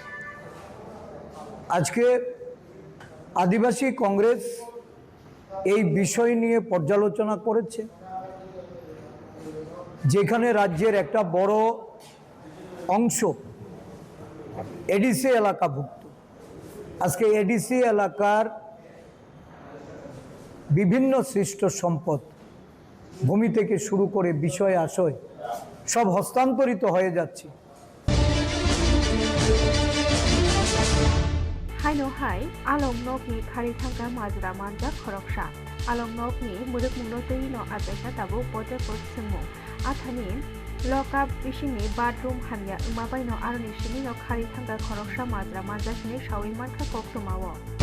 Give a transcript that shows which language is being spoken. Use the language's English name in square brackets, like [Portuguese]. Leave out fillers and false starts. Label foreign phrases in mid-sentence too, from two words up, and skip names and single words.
[Bangla] আজকে আদিবাসী কংগ্রেস এই বিষয় নিয়ে পর্যালোচনা করেছে, যেখানে রাজ্যের একটা বড় অংশ এডিসি এলাকাভুক্ত। আজকে এডিসি এলাকার বিভিন্ন সৃষ্ট সম্পদ, ভূমি থেকে শুরু করে বিষয় আশয় সব হস্তান্তরিত হয়ে যাচ্ছে। [Kok Borok] Haino hai alom nokni khari thangka majra manja khoroksa alom nokni muruk munotei no apaisa tabu pote pot singmo athani lokap bisini bathroom hamya umabai no aroni sini no khari thangka khoroksa majra manja sini shawi markha koktumawo